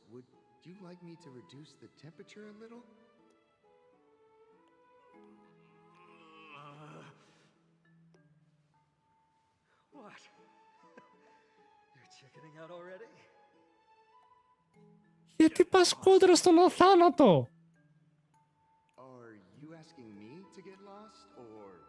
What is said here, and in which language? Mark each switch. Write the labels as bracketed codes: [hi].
[en] Would you like me to reduce the temperature a little? What? You're chickening out already? [el] Γιατί πας κόντρα στον αθάνατο? [en] Are you asking me to get lost, or...